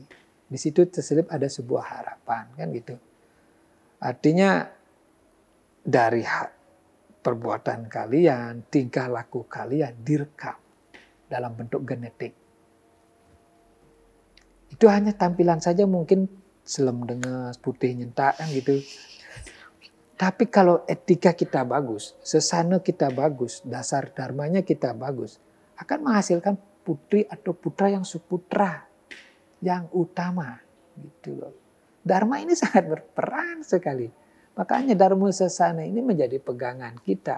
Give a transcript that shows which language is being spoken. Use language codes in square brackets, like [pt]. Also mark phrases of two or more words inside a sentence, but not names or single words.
[id] Di situ terselip ada sebuah harapan, kan gitu. Artinya dari perbuatan kalian, tingkah laku kalian direkam dalam bentuk genetik. Itu hanya tampilan saja mungkin [ban] selem dengas, putih nyentak, [id] kan gitu. Tapi kalau etika kita bagus, sesana kita bagus, dasar dharmanya kita bagus, akan menghasilkan putri atau putra yang suputra, yang utama. Gitu loh. Dharma ini sangat berperan sekali. Makanya Dharma Sesana ini menjadi pegangan kita.